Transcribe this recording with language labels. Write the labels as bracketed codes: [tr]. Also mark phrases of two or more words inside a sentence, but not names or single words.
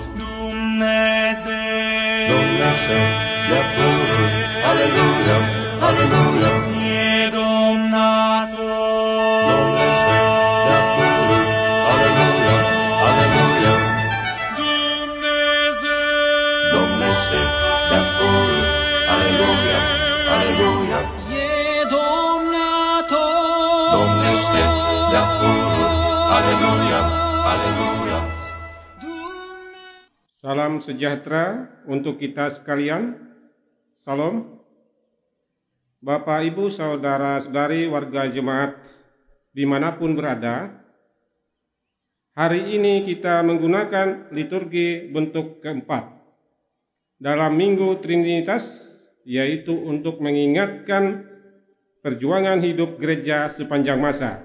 [ro] Dumnezeu domnește de-apurul, aleluia, aleluia, e domnator, domnește de-apurul, aleluia, aleluia, Dumnezeu domnește de-apurul, aleluia, aleluia, e domnator, domnește de-apurul, aleluia, aleluia. [id] Salam sejahtera untuk kita sekalian. Salam. Bapak, Ibu, Saudara-saudari warga jemaat dimanapun berada. Hari ini kita menggunakan liturgi bentuk keempat dalam Minggu Trinitas, yaitu untuk mengingatkan perjuangan hidup gereja sepanjang masa.